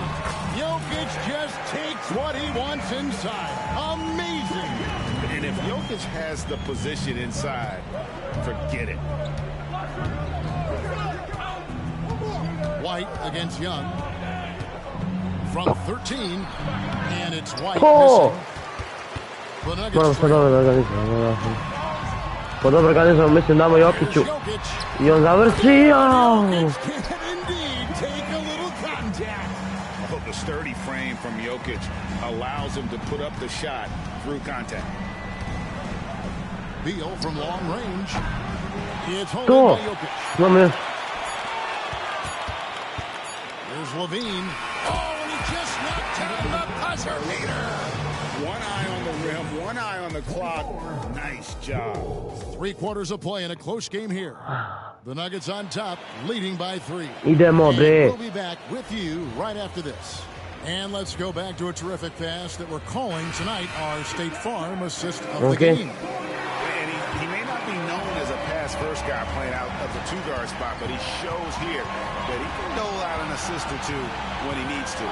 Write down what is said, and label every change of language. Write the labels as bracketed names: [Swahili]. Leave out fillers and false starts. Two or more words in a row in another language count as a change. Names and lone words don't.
[English] Jokic just takes what he wants inside. Amazing. And if Jokic has the position inside, forget it. White against Young. From 13, and it's White missing. [Croatian] Moram se dobro organizirati. Po dobro organiziramo, mislim damo Jokiću. I on završio! [English] The sturdy frame from Jokic allows him to put up the shot through contact. Beal from long range. It's holding by Jokic. Here's Levine. Oh, and he just knocked down the buzzer beater. One eye on the rim, one eye on the clock. Nice job. 3 quarters of play in a close game here. The Nuggets on top, leading by 3. [Serbian] Idemo, bre. [English] We'll be back with you right after this. And let's go back to a terrific pass that we're calling tonight our State Farm assist of the game. first guy playing out of the two-guard spot, but he shows here that he can dole out an assist or two when he needs to.